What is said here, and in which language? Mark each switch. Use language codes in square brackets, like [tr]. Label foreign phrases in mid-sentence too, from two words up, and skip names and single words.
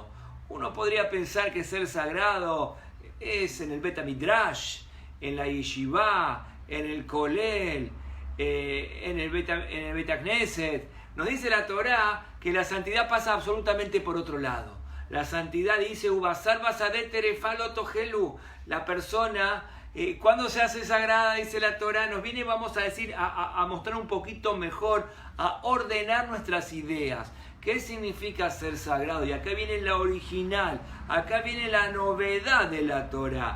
[es] Uno podría pensar que ser sagrado es en el [he] בית המדרש, [es] en la Yeshiva, en el Kolel, en el [he] בית הכנסת. [es] Nos dice la Torá que la santidad pasa absolutamente por otro lado. La santidad dice [he] ובשר בשדה טרפה לא תאכלו. [es] La persona, cuando se hace sagrada, dice la Torá, nos viene, vamos a decir, a mostrar un poquito mejor, a ordenar nuestras ideas. ¿Qué significa ser sagrado? Y acá viene la original, acá viene la novedad de la Torá.